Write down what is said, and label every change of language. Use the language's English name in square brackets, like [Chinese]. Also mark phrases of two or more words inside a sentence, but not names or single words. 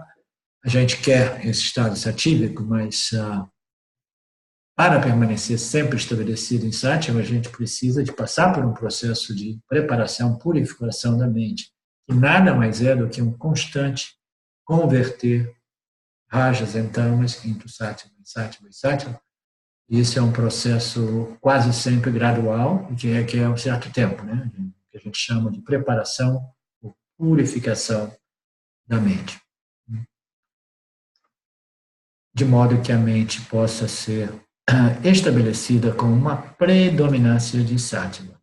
[Portuguese] A gente quer esse estado satívico, mas para permanecer sempre estabelecido em Sattva, a gente precisa de passar por um processo de preparação, purificação da mente, que nada mais é do que um constante converter rajas em tamas into Sattva, Sattva e Sattva. Isso é um processo quase sempre gradual e que requer um certo tempo, né? Que a gente chama de preparação ou purificação da mente, de modo que a mente possa ser estabelecida com uma predominância de Sattva.